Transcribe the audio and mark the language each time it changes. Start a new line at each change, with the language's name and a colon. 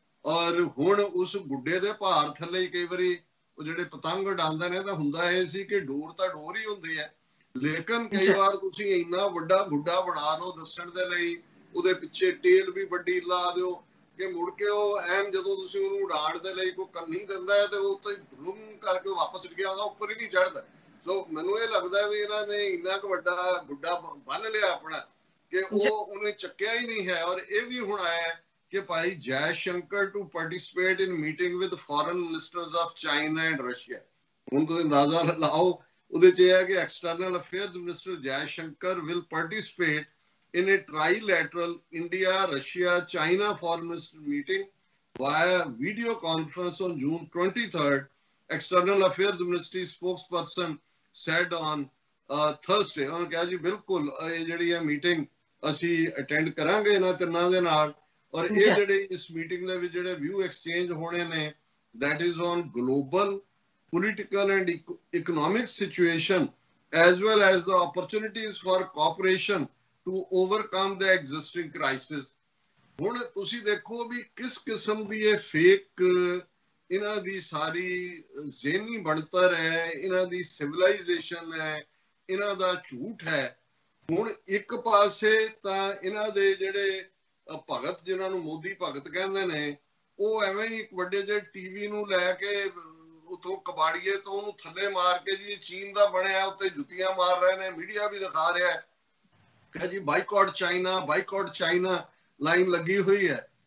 Punjabi: ਔਰ ਹੁਣ ਉਸ ਗੁੱਡੇ ਦੇ ਭਾਰ ਥੱਲੇ ਹੀ ਕਈ ਵਾਰੀ ਉਹ ਜਿਹੜੇ ਪਤੰਗ ਉਡਾਉਂਦੇ ਨੇ ਤਾਂ ਹੁੰਦਾ ਇਹ ਸੀ ਕਿ ਡੋਰ ਤਾਂ ਡੋਰ ਹੀ ਹੁੰਦੀ ਹੈ, ਲੇਕਿਨ ਕਈ ਵਾਰ ਤੁਸੀਂ ਇੰਨਾ ਵੱਡਾ ਗੁੱਡਾ ਬਣਾ ਲਓ ਦੱਸਣ ਦੇ ਲਈ, ਉਹਦੇ ਪਿੱਛੇ ਟੇਲ ਵੀ ਵੱਡੀ ਲਾ ਦਿਓ ਕਿ ਮੁੜ ਕੇ ਉਹ ਐਨ ਜਦੋਂ ਤੁਸੀਂ ਉਹਨੂੰ ਉਡਾਣ ਦੇ ਲਈ ਕੋਈ ਕੰਨੀ ਦਿੰਦਾ ਹੈ ਤੇ ਉਹ ਉੱਤੇ ਧੁਮ ਕਰਕੇ ਵਾਪਸ ਡਿੱਗਿਆ ਆਉਂਦਾ, ਉੱਪਰ ਹੀ ਨਹੀਂ ਚੜ੍ਹਦਾ। ਸੋ ਮੈਨੂੰ ਇਹ ਲੱਗਦਾ ਵੀ ਇਹਨਾਂ ਨੇ ਇੰਨਾ ਕੁ ਵੱਡਾ ਗੁੱਡਾ ਬੰਨ ਲਿਆ ਆਪਣਾ ਕਿ ਉਹਨੇ ਚੱਕਿਆ ਹੀ ਨਹੀਂ ਹੈ। ਔਰ ਇਹ ਵੀ ਹੁਣ ਆਇਆ ਕਿ ਭਾਈ
English: Jaishankar to participate in meeting with foreign ministers of China and Russia.
Punjabi: ਹੁਣ ਤੁਸੀਂ ਅੰਦਾਜ਼ਾ ਲਾਓ, ਉਹਦੇ 'ਚ ਇਹ ਹੈ ਕਿ
English: External affairs minister Jaishankar will participate in a trilateral India-Russia-China foreign minister meeting via video conference on June 23rd, External Affairs Ministry spokesperson said on Thursday.
Hindi: उन्होंने कहा जी बिल्कुल ये
Punjabi: ਜਿਹੜੀ ਹੈ ਮੀਟਿੰਗ ਅਸੀਂ ਅਟੈਂਡ ਕਰਾਂਗੇ ਇਹਨਾਂ ਤਿੰਨਾਂ ਦੇ ਨਾਲ। ਔਰ ਇਹ ਜਿਹੜੇ ਇਸ ਮੀਟਿੰਗ ਦੇ ਵਿੱਚ ਜਿਹੜੇ ਵਿਊ ਐਕਸਚੇਂਜ ਹੋਣੇ ਨੇ,
English: that is on global political and economic situation as well as the opportunities for cooperation to overcome the existing crisis।
Punjabi: ਹੁਣ ਤੁਸੀਂ ਦੇਖੋ ਵੀ ਕਿਸ ਕਿਸਮ ਦੀ ਇਹ ਫੇਕ ਇਹਨਾਂ ਦੀ ਸਾਰੀ ਜ਼ਹਿਨੀ ਬਣਤਰ ਹੈ, ਇਹਨਾਂ ਦੀ ਸਿਵਲਾਈਜੇਸ਼ਨ ਹੈ, ਇਹਨਾਂ ਦਾ ਝੂਠ ਹੈ। ਹੁਣ ਇੱਕ ਪਾਸੇ ਤਾਂ ਇਹਨਾਂ ਦੇ ਜਿਹੜੇ ਭਗਤ, ਜਿਨ੍ਹਾਂ ਨੂੰ ਮੋਦੀ ਭਗਤ ਕਹਿੰਦੇ ਨੇ, ਉਹ ਐਵੇਂ ਹੀ ਇੱਕ ਵੱਡੇ ਜਿਹੇ ਟੀਵੀ ਨੂੰ ਲੈ ਕੇ ਉਤੋਂ ਕਬਾੜੀਏ ਤੋਂ ਉਹਨੂੰ ਥੱਲੇ ਮਾਰ ਕੇ ਜੀ ਚੀਨ ਦਾ ਬਣਿਆ ਉੱਤੇ ਜੁੱਤੀਆਂ ਮਾਰ ਰਹੇ ਨੇ, ਮੀਡੀਆ ਵੀ ਦਿਖਾ ਰਿਹਾ ਹੈ ਜੀ ਬਾਈਕਾਟ ਚਾਈਨਾ ਲਾਈਨ ਲੱਗੀ ਹੋਈ ਹੈ।